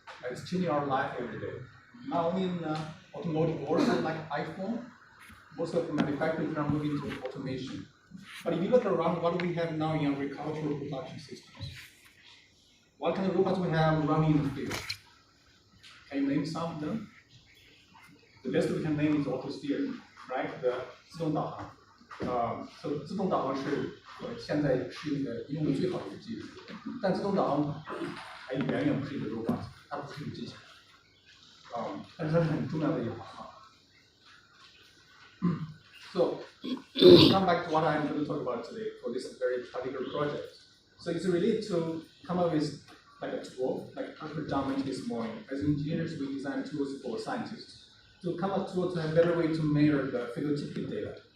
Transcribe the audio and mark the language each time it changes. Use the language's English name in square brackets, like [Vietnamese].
[English] It's changing our life every day. Not only in automotive, also like iPhone, most of the manufacturers are moving to automation. But if you look around, what do we have now in agricultural production systems? What kind of robots we have running in the field? Can you name some of them? The best we can name is auto steering, right? The 自动导航。 [Chinese] so 自动导航是现在是一个用的最好的一个技术，但自动导航还远远不是一个 robot。它不是一个机器，但是它是很重要的一个行业。 [English] So, come back to what I'm going to talk about today for this very particular project. So it's really to come up with like a tool, like predominantly this morning. As engineers, we design tools for scientists to come up to a better way to measure the phenotypic data.